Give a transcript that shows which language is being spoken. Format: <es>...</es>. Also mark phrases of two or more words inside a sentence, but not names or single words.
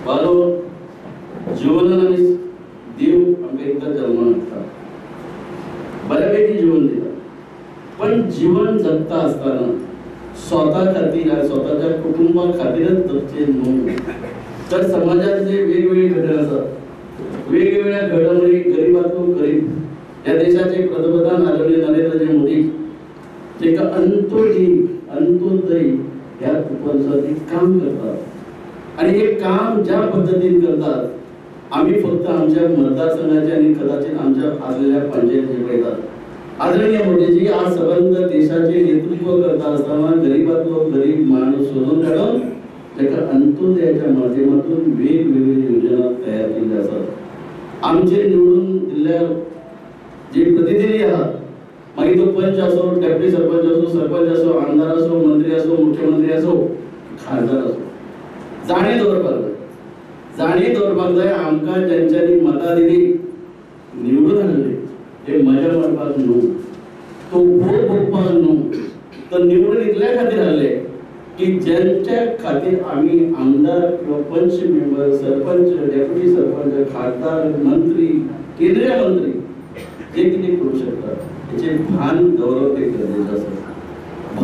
<kok>बालो जीवनान आमी देव आमकां एकदां जल्माक हाडटा, बऱ्यापैकी जीवन दिता, पण जीवन जगता आसतना स्वता खातीर आनी स्वताच्या कुटुंबा खातीरच जगचें न्हू, तर समाजात जे वेगवेगळे घटक आसात, वेगवेगळ्या घडामोडी गरीबातून गरीब या देशाचे पंतप्रधान आदरणीय नरेंद्रजी मोदी जेका</kok> <mr>अंत्योदय ह्या उपक्रमासाठी काम करतात आणि हे काम ज्या पद्धतीने करतात आम्ही फक्त आमच्या मतदारसंघाचे आणि कदाचित आमच्या असलेल्या पंचायतीचे पळयतात. आदरणीय मोदीजी आज संबंध देशाचे नेतृत्व करता असताना गरीबातलो गरीब माणूस शोधून काढून त्याच्या अंत्योदयाच्या माध्यमातून वेगवेगळ्या योजना तयार केल्या असतात. आमचे निवडून दिल्ल्या जे प्रतिनिधी आहात, मागीर तो पंच असो, डेप्युटी सरपंच असो, सरपंच असो, आमदार असो, मंत्री असो, मुख्यमंत्री असो, खासदार असो, जाणीव</mr> <kok>दवरपाक जाय आमकां ज्यांच्यांनी मतां दिली निवडून हाडले हे मजा मारपाक न्हू, तो भोग भोगपाक न्हू, तर निवडून इतल्या खातीर हाडले की ज्यांच्या खातीर आमी आमदार किंवा पंच मेंबर, सरपंच, डेप्युटी सरपंच, खासदार, मंत्री, केंद्रीय मंत्री जे कितें करू शकतात त्याचे भान दवरप एक गरजेचं आसा.</kok>